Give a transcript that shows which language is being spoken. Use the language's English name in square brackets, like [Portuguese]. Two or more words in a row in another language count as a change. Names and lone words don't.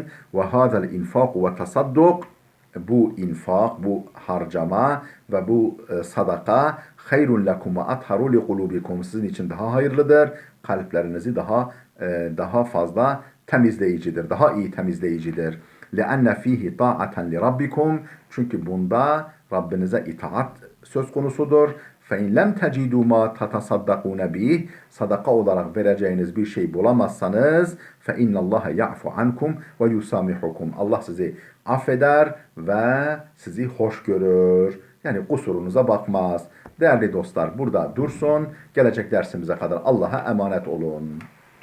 [Arabic] وهذا الإنفاق والتصدق, [Turkish] bu infak, bu harcama ve bu sadaka [Arabic] خير لكم وأطهر لقلوبكم, [Turkish] sizin için daha hayırlıdır. Kalplerinizi daha fazla temizleyicidir, daha iyi temizleyicidir. [Arabic] لَأَنَّ ف۪يهِ طَاعَةً لِرَبِّكُمْ, [Turkish] çünkü bunda Rabbinize itaat söz konusudur. [Arabic] فَاِنْ لَمْ تَجِدُوا مَا تَتَصَدَّقُونَ بِهِ, [Turkish] sadaka olarak vereceğiniz bir şey bulamazsanız [Arabic] فَاِنَّ اللّٰهَ يَعْفُ عَنْكُمْ وَيُسَامِحُكُمْ, [Turkish] Allah sizi affeder ve sizi hoş görür. Yani kusurunuza bakmaz. Değerli dostlar, burada dursun. Gelecek dersimize kadar Allah'a emanet olun.